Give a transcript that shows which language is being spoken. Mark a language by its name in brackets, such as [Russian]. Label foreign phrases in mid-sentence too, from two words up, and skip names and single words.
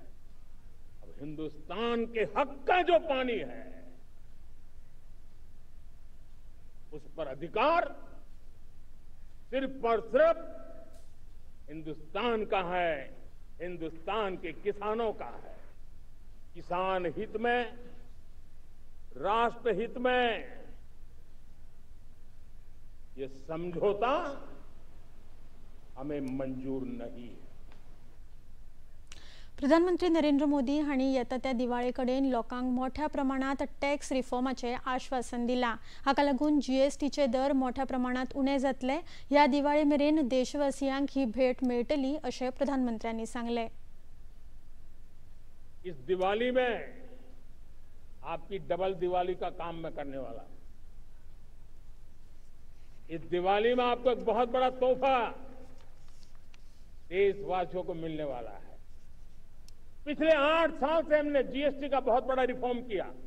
[Hindi] अब हिंदुस्तान के हक का जो पानी है उस पर अधिकार सिर्फ और सिर्फ हिंदुस्तान का है, हिंदुस्तान के किसानों का है। किसान हित में, राष्ट्र हित में ये समझौता हमें मंजूर नहीं है। [Konkani] प्रधानमंत्री नरेंद्र मोदी हांणी येता त्या दिवाळे कडेन लोकांक मोठ्या प्रमाणात टॅक्स रिफॉर्माचे आश्वासन दिला। हाका लागून जीएसटीचे दर मोठ्या प्रमाणात उणे जातले। ह्या दिवाळे मेरेन देशवासियांक ही भेट मेळटली अशें प्रधानमंत्र्यांनी सांगले। [Hindi] इस दिवाली में आपकी डबल दिवाली का काम मैं करने वाला हूं। इस दिवाली में आपको एक बहुत बड़ा तोहफा देशवासियों को मिलने वाला है। पिछले 8 साल से हमने जीएसटी का बहुत बड़ा रिफॉर्म किया।